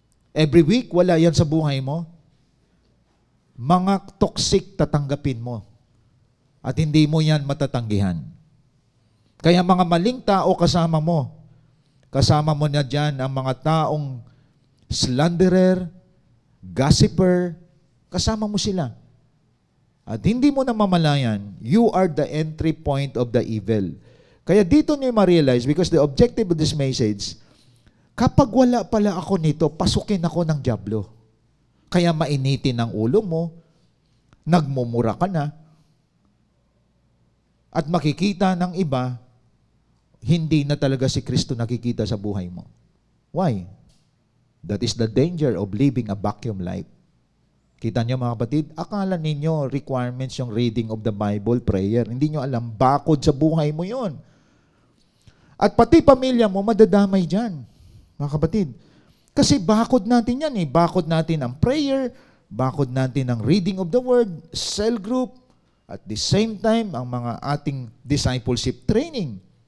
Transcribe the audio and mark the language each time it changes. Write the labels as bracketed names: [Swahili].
[Filipino] Every week, wala yan sa buhay mo. Mga toxic tatanggapin mo. At hindi mo yan matatanggihan. Kaya mga maling tao kasama mo. Kasama mo na dyan ang mga taong slanderer, gossiper, kasama mo sila. At hindi mo na mamalayan, [English] you are the entry point of the evil. [Filipino] Kaya dito niyo ma-realize, [English] because the objective of this message, [Filipino] kapag wala pala ako nito, pasukin ako ng dyablo. Kaya mainitin ang ulo mo, nagmumura ka na, at makikita ng iba, hindi na talaga si Kristo nakikita sa buhay mo. [English] Why? That is the danger of living a vacuum life. [Filipino] Kita niyo mga kapatid, akala ninyo requirements yung [English] reading of the Bible, [Filipino] prayer. Hindi niyo alam, bakod sa buhay mo yon. At pati pamilya mo, madadamay dyan, mga kapatid. Kasi bakod natin yan eh. Bakod natin ang prayer, bakod natin ang reading of the Word, cell group, [English] at the same time, [Filipino] ang mga ating discipleship training.